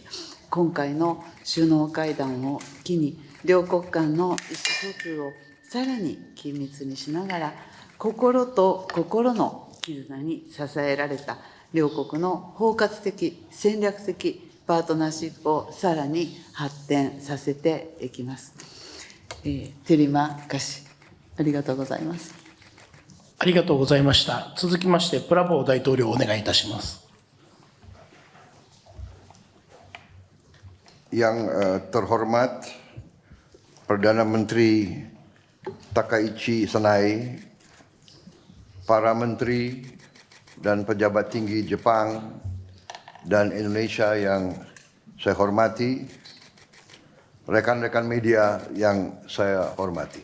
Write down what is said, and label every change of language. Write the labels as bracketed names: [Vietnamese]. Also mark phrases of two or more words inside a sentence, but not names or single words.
[Japanese] 今回の首脳会談を機に、両国間の意思疎通をさらに緊密にしながら、心と心の絆に支えられた両国の包括的、戦略的パートナーシップをさらに発展させていきます。テリマカシ、ありがとうございます。ありがとうございました。続きまして、プラボー大統領、お願いいたします。 [Indonesian] Yang terhormat Perdana Menteri Takaichi Sanai, para menteri dan pejabat tinggi Jepang dan Indonesia yang saya hormati, rekan-rekan media yang saya hormati.